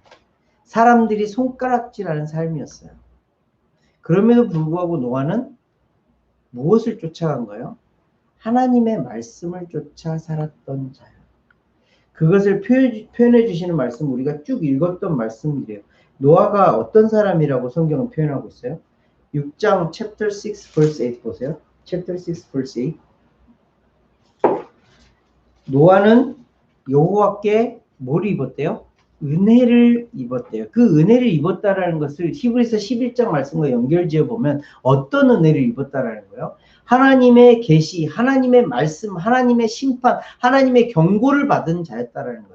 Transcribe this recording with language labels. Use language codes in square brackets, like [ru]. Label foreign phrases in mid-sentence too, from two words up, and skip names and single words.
[ko] 사람들이 손가락질하는 삶이었어요. 그럼에도 불구하고 노아는 무엇을 쫓아간 거예요? 하나님의 말씀을 쫓아 살았던 자예요. 그것을 표현해 주시는 말씀, 우리가 쭉 읽었던 말씀이래요. 노아가 어떤 사람이라고 성경은 표현하고 있어요? [en] 6장 chapter 6 verse 8 보세요. chapter 6 verse 8. [ko] 노아는 여호와께 뭐를 입었대요? 은혜를 입었대요. 그 은혜를 입었다라는 것을 히브리서 11장 말씀과 연결지어 보면 어떤 은혜를 입었다라는 거예요? 하나님의 계시, 하나님의 말씀, 하나님의 심판, 하나님의 경고를 받은 자였다라는 거예요.